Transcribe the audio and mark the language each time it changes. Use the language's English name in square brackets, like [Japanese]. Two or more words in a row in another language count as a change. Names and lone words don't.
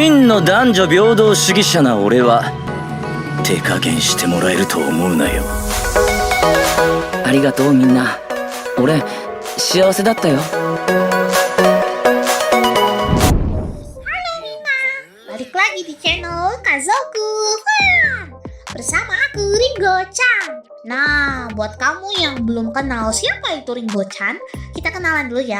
[Japanese] の男女平等主義者な俺は手加減してもらえると思うなよ。ありがとうみんな。俺幸せだったよ。 [Indonesian] Balik lagi di channel Kazoku Fun bersama aku Ringo-chan. Nah, buat kamu yang belum kenal siapa itu Ringo-chan, kita kenalan dulu ya.